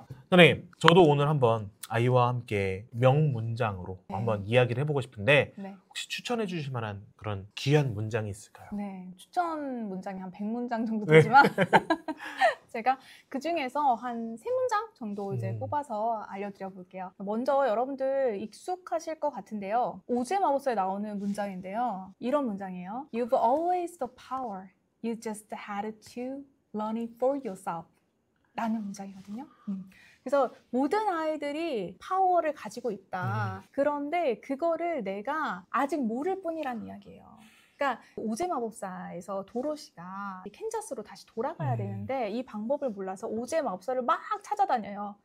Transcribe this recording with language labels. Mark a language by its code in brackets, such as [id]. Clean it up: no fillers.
[ko] 선생님, 저도 오늘 한번 아이와 함께 명문장으로 한번 이야기를 해보고 싶은데 혹시 추천해 주실 만한 그런 귀한 문장이 있을까요? 네, 추천 문장이 한 100문장 정도 되지만 제가 그 중에서 한 3문장 정도 이제 뽑아서 알려드려 볼게요. 먼저 여러분들 익숙하실 것 같은데요. 오즈의 마법사에 나오는 문장인데요. 이런 문장이에요. [en] You've always the power. You just had to learn it for yourself. [ko] 라는 문장이거든요. 그래서 모든 아이들이 파워를 가지고 있다. 그런데 그거를 내가 아직 모를 뿐이란 이야기예요. 그러니까 오즈의 마법사에서 도로시가 캔자스로 다시 돌아가야 되는데 이 방법을 몰라서 오즈의 마법사를 막 찾아다녀요.